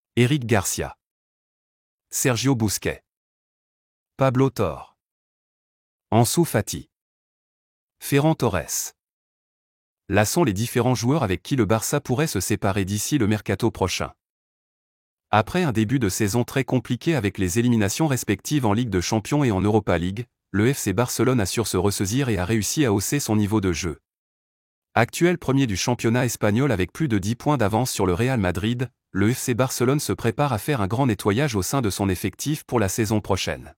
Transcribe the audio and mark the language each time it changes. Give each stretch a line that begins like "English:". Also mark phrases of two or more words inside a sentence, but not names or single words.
French: Eric Garcia, Sergio Busquets, Pablo Torre, Ansu Fati, Ferran Torres. Là sont les différents joueurs avec qui le Barça pourrait se séparer d'ici le mercato prochain. Après un début de saison très compliqué avec les éliminations respectives en Ligue de Champions et en Europa League, le FC Barcelone a su se ressaisir et a réussi à hausser son niveau de jeu. Actuel premier du championnat espagnol avec plus de 10 points d'avance sur le Real Madrid, le FC Barcelone se prépare à faire un grand nettoyage au sein de son effectif pour la saison prochaine.